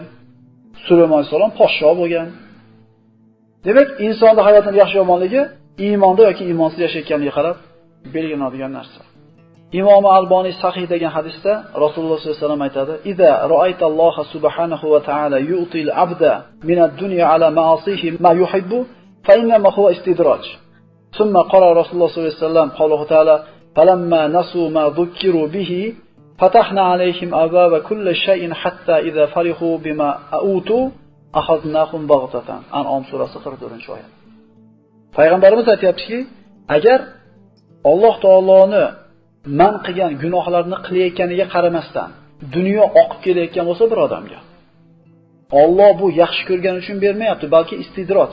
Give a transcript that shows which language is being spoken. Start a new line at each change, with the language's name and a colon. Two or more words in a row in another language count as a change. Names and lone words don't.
Uzbek: Sulaymon alayhisalom podsho bo'lgan. Demak, insonning hayotining yaxshi yomonligi iymonda yoki iymonsiz yashayotganiga qarab belgilanadigan narsa. Imom Alboniy sahih degan hadisda
Arabic: Rasululloh صلى الله عليه وسلم aytadi: "إذا رأيت الله سبحانه وتعالى يعطي العبد من الدنيا على معاصيه ما يحب فإنما هو استدراج." ثم قال رسول الله صلى الله عليه وسلم قوله تعالى فلما نسوا ما ذكروا به فتحنا عليهم أبواب كل شيء حتى إذا فرحوا بما أوتوا أخذناهم بغتة."
Uzbek: An'am surasi 44-oyat. Payg'ambarimiz aytayaptiki, agar Alloh taoloni man qilgan gunohlarni qilayotganiga qaramasdan dunyo oqib kelayotgan bo'lsa bir odamga, Alloh bu yaxshi ko'rgani uchun bermayapti, balki istidroj.